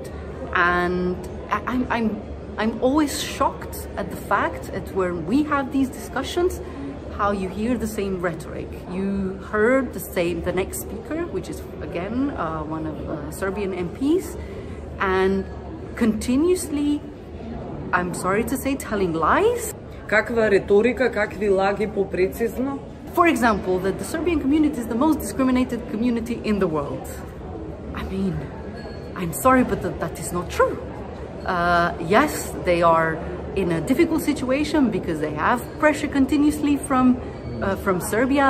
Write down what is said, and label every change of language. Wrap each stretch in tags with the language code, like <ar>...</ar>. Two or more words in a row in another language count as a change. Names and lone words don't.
<en>And I'm always shocked at the fact that when we have these discussions, how you hear the same rhetoric. You heard the next speaker, which is again one of Serbian MPs, and continuously, I'm sorry to say, telling lies.</en> <mk>Каква риторика, какви лаги попрецизно?</mk> <en>For example, that the Serbian community is the most discriminated community in the world. I mean, I'm sorry, but that is not true. Yes, they are in a difficult situation because they have pressure continuously from Serbia.</en>